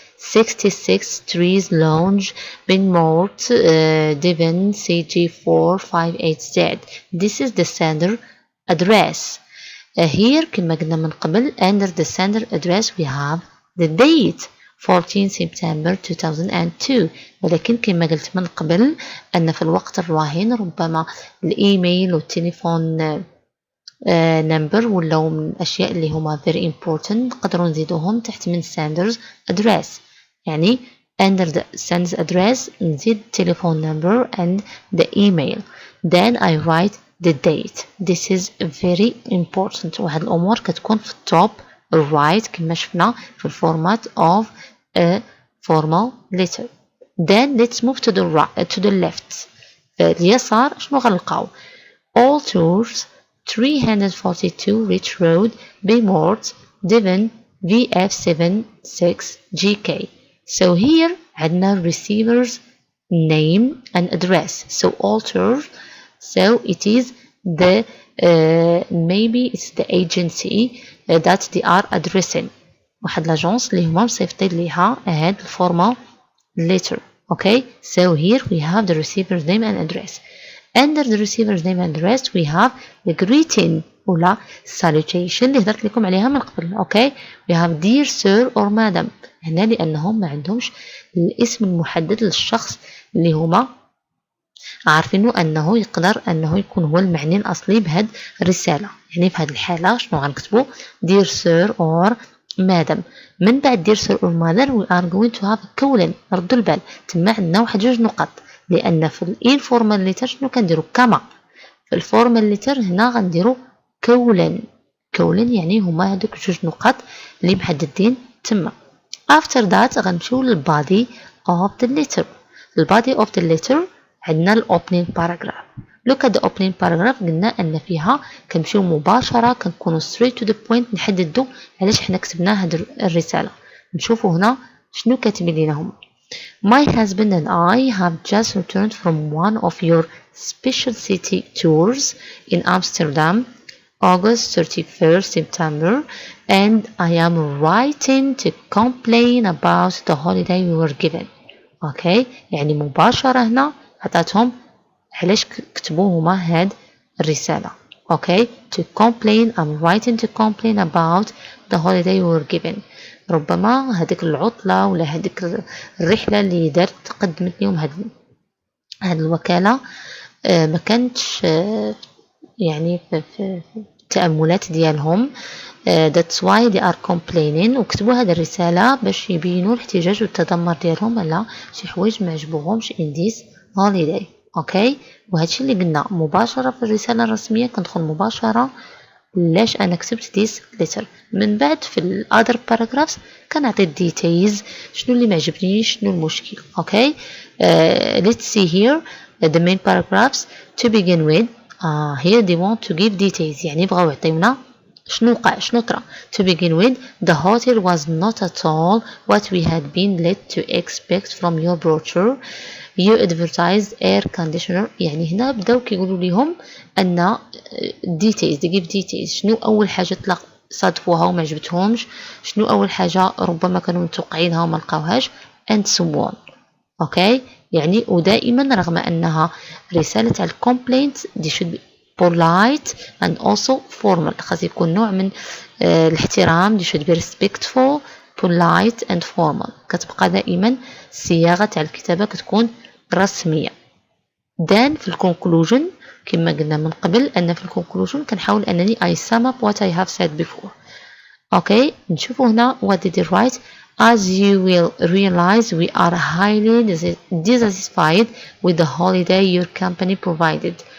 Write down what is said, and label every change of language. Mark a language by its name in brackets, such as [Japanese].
[English] 66 Trees Lounge, Binmort, Devon, CG458Z. This is the sender address. Here [Arabic] كما قلنا من قبل [English] under the sender address we have the date 14 September 2002. [Arabic] ولكن كما قلت من قبل أن في الوقت الراهن ربما الإيميل والتليفون نمبر ولاو من الأشياء اللي هما [English] very important [Arabic] نقدروا نزيدوهم تحت من [English] senders address. [Arabic] يعني [English] under the senders address [Arabic] نزيد [English] telephone number and the email. Then I write the date. This is very important. [Arabic] وهذه الأمور كتكون في التوب [English] right [Arabic] كما شفنا في الفورمات [English] of a formal letter. Then let's move to the right, to the left. [Arabic] اليسار شنو غنلقاو؟ [English] All tours 342 Rich Road, Baymort, Devon, VF76GK. So here [Arabic] عندنا [English] receiver's name and address. So alter. So it is the maybe it's the agency that they are addressing. [Arabic] واحد لاجونس اللي هما مصيفطين ليها هاد الفورمال letter. [English] Okay. So here we have the receiver's name and address. Under the receiver's name and address we have the greeting [Arabic] ولا [English] salutation [Arabic] اللي هدرت لكم عليها من قبل. [English] Okay. We have dear sir or madam. [Arabic] هنا لأنهم ما عندهمش الاسم المحدد للشخص اللي هما عارفينه أنه يقدر أنه يكون هو المعني الأصلي بهاد الرسالة. يعني في هذه الحالة شنو غنكتبوا [English] dear sir or madam. [Arabic] من بعد [English] dear sir or madam we are going to have colon. [Arabic] ردوا البال تما عندنا واحد جوج نقط لأن في الانفورمال ليتر شنو كنديروا كما في الفورمال ليتر هنا غنديروا كولن. كولن يعني هما هذوك جوج نقط اللي محددين تما. [English] after that [Arabic] غنمشيو للبادي [English] of the letter. [Arabic] البادي [English] of the letter [Arabic] عندنا الاوبنين باراجراف. [English] look at the opening paragraph [Arabic] قلنا ان فيها كنمشيو مباشره كنكونوا [English] straight to the point [Arabic] نحددوا علاش حنا كتبنا هاد الرساله. نشوفوا هنا شنو كاتبين لنا هما. [English] My husband and I have just returned from one of your special city tours in Amsterdam, August 31st September, and I am writing to complain about the holiday we were given. Okay. [Arabic] يعني مباشرة هنا عطاتهم علاش كتبوا هما هاد الرسالة. [English] Okay. To complain, I'm writing to complain about the holiday we were given. [Arabic] ربما هذيك العطلة ولا هذيك الرحلة اللي دارت قدمت لهم هاد الوكالة ما كانتش يعني في التأملات ديالهم. [English] that's why they are complaining. [Arabic] وكتبوا هاد الرسالة باش يبينوا الاحتجاج والتذمر ديالهم على شي حوايج ما عجبوهمش [English] in this holiday. [Arabic] اوكي. وهادشي اللي قلنا مباشرة في الرسالة الرسمية كندخل مباشرة لاش انا كتبت [English] this letter. [Arabic] من بعد في ال [English] other paragraphs [Arabic] كنعطي [English] details [Arabic] شنو اللي معجبنيش شنو المشكل. اوكي. [English] let's see here the main paragraphs to begin with. here they want to give details [Arabic] يعني بغاو يعطيونا شنو وقع شنو طرا. [English] to begin with the hotel was not at all what we had been led to expect from your brochure. you advertised air conditioner. [Arabic] يعني هنا بداو كيقولوا لهم ان [English] details they give details [Arabic] شنو اول حاجه صادفوها وما عجبتهمش شنو اول حاجه ربما كانوا متوقعينها وما لقاوهاش [English] and so on. [Arabic] اوكي. يعني ودائما رغم انها رساله على الكومبلينت دي [English] should be polite and also formal. [Arabic] خاص يكون نوع من الاحترام. دي [English] should be respectful, polite and formal. [Arabic] كتبقى دائما الصياغه تاع الكتابه كتكون رسميه. then في الكونكلوجن كما قلنا من قبل ان في الكونكلوجن كنحاول انني [English] I sum up what I have said before. [Arabic] اوكي. نشوفوا هنا [English] what did they write. as you will realize we are highly dissatisfied with the holiday your company provided.